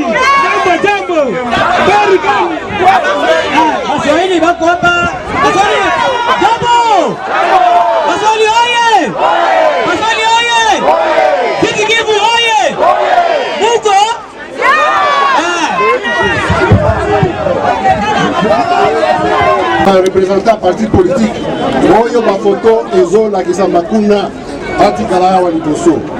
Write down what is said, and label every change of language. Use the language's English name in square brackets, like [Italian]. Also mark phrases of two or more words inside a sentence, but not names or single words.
[Swahili] Jambo. Habari gani? Swahili bako hapa. Jambo. Swahili oye. Kivu oye. Muko? [French] Représentant parti politique [Lingala] oyo bafoto ezolakisa makuna atikala awa liboso.